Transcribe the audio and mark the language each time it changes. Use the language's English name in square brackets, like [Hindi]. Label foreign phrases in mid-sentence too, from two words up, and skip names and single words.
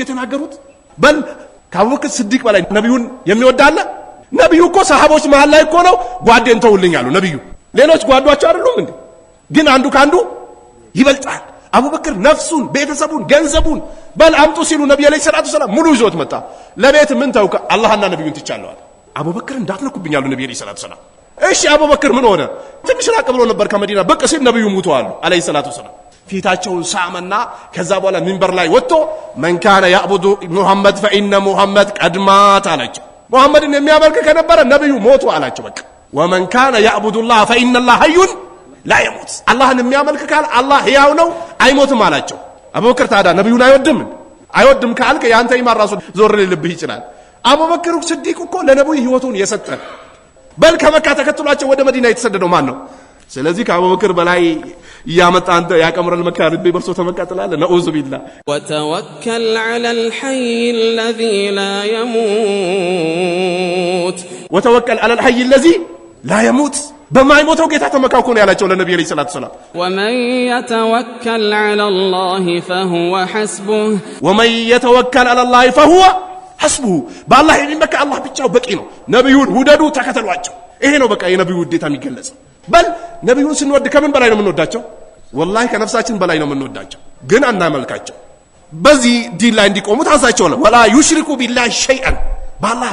[Amharic] የተናገሩት በል ከአቡበክር ስዲቅ በላይ ነብዩን የሚወድ አለ ነብዩ እኮ ሰሃቦች መሃል ላይ እኮ ነው ጓዴን ተውልኝ አሉ ነብዩ ሌሎች ጓዷቸው አይደሉም እንዴ ግን አንዱ ካንዱ ይበልጣል አቡበክር ነፍሱን ቤተሰቡን ገንዘቡን በል አምጡ ሲሉ ነብዩ አለይሂ [Arabic] الصلاة السلام [Amharic] ሙሉ ይዞት መጣ ለቤት ምን ተውከ አላህና ነብዩን ትቻለዋል አቡበክር እንዳትነኩብኝ አሉ ነብዩ [Arabic] عليه الصلاة السلام [Amharic] እሺ አቡበክር ምን ሆነ ትንሽ ራቅ ብሎ ነበር ከመዲና በቃ ሲል ነብዩ ሙተዋል [Arabic] عليه الصلاة السلام [Amharic] ፊታቸውን ሳመና ከዛ በኋላ ሚንበር ላይ ወጥቶ [Arabic] من كان يعبد محمد فإن محمد قد [Amharic] مات አላቸው ሙሐመድን የሚያመልክ ከነበረ ነብዩ ሞቱ አላቸው በቃ [Arabic] ومن كان يعبد الله فإن الله حي لا يموت [Amharic] አላህን የሚያመልክ ካለ አላህ ሕያው ነው አይሞትም አላቸው አቡበክር ታዲያ ነብዩን አይወድም ካልከ ያንተ ኢማን ራሱ ዞር ሊልብህ ይችላል አቡበክር ስዲቅ እኮ ለነብዩ ህይወቱን የሰጠ በል ከመካ ተከትሏቸው ወደ መዲና የተሰደደው ማን ነው ስለዚህ ከአቡበክር በላይ ያመጣ አንተ ያቀምረል መካ ልብ በርሶ ተመቃጥላለ [Arabic] نعوذ بالله وتوكل على الحي الذي لا يموت وتوكل على الحي الذي لا يموت [Amharic] በማይሞተው ጌታ ተመካኩ ነው ያላቸው ለነብዩ [Arabic] عليه الصلاة السلام ومن يتوكل على الله فهو حسبه ومن يتوكل على الله فهو حسبه [Amharic] በአላህ የሚመካ አላህ ብቻው በቂ ነው ነብዩን ውደዱ ተከተሏቸው ይሄ ነው በቃ የነብዩ ውዴታ የሚገለጸው በል ነብዩን ስንወድ ከምን በላይ ነው የምንወዳቸው ወላሂ ከነፍሳችን በላይ ነው የምንወዳቸው ግን አናመልካቸው በዚህ ዲን ላይ እንዲቆሙ ታዛቸው ነው [Arabic] ولا يشركوا بالله شيئا [Amharic] በአላህ